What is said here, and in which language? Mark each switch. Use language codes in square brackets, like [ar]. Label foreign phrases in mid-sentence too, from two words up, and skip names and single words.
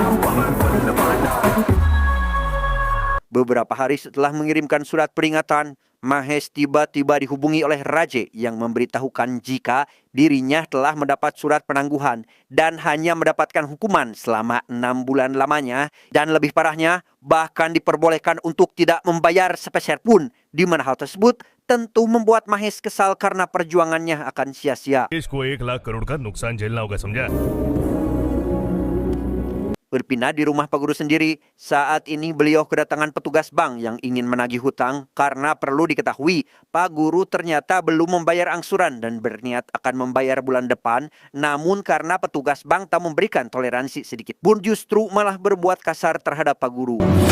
[id] Beberapa hari setelah mengirimkan surat peringatan, Mahesh tiba-tiba dihubungi oleh Raje yang memberitahukan jika dirinya telah mendapat surat penangguhan dan hanya mendapatkan hukuman selama 6 bulan lamanya, dan lebih parahnya bahkan diperbolehkan untuk tidak membayar sepeser pun, di mana hal tersebut tentu membuat Mahesh kesal karena perjuangannya akan sia-sia. [hi] देश को 1 लाख करोड़ का नुकसान झेलना होगा, समझा? [id] Berpindah di rumah Pak Guru sendiri, saat ini beliau kedatangan petugas bank yang ingin menagih hutang karena perlu diketahui Pak Guru ternyata belum membayar angsuran dan berniat akan membayar bulan depan. Namun karena petugas bank tak memberikan toleransi sedikit pun, justru malah berbuat kasar terhadap Pak Guru.